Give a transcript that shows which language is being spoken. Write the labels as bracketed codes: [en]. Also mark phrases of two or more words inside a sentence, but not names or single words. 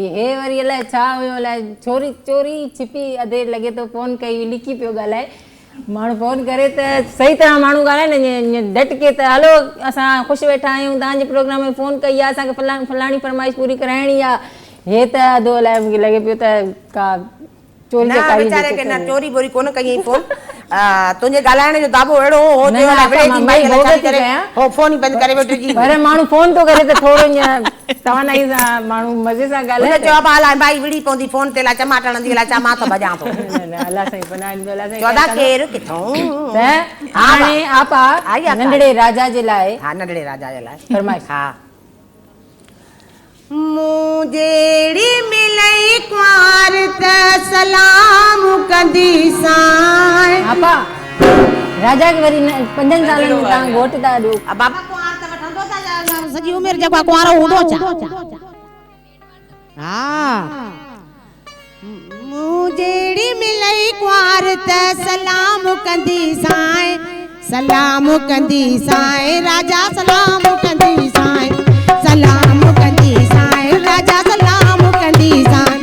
[sd] हे वरी अलाए छा हुयो, अलाए छोरी चोरी छिपी अधे लॻे थो फोन कई लिकी पियो ॻाल्हाए। माण्हू फोन करे त सही तरह माण्हू ॻाल्हाए न डटके त हलो असां ख़ुशि वेठा आहियूं तव्हांजे प्रोग्राम में फ़ोन कई आहे, असांखे फलाणी फरमाइश पूरी कराइणी आहे। हे त अधो अलाए मूंखे लॻे पियो त का चोरी चकारी बेचारे के ना चोरी बोरी कोन कई फोन। तुंहिंजे ॻाल्हाइण जो दाबो अहिड़ो हो जो हो फोन ई बंदि करे वेठो जी। पर माण्हू फोन थो करे त थोरो ईअं तवानाई सां माण्हू मज़े सां ॻाल्हाए। चओ अलाए भाई विड़ी पवंदी फोन ते, अलाए चमाट हणंदी, अलाए छा मां थो भॼां थो। अलाह साईं पनाह ॾींदो, अलाह साईं चौदा केर किथों त हाणे आपा नंढड़े राजा जे लाइ। हा नंढड़े राजा जे लाइ फरमाइश। हा मूं जेड़ी मिलई कुंवार त सलाम कंदी साईं। आपा राजा के वरी 5 सालनि में तव्हां घोट था ॾियो। बाबा कुंवार त वठंदो त सॼी उमिरि जेको कुंवारो हूंदो छा। हा मूं जेड़ी मिलई कुंवार त सलाम कंदी साईं, सलाम कंदी साईं राजा सलाम कंदी साईं, सलाम कंदी साईं राजा सलाम कंदी साईं।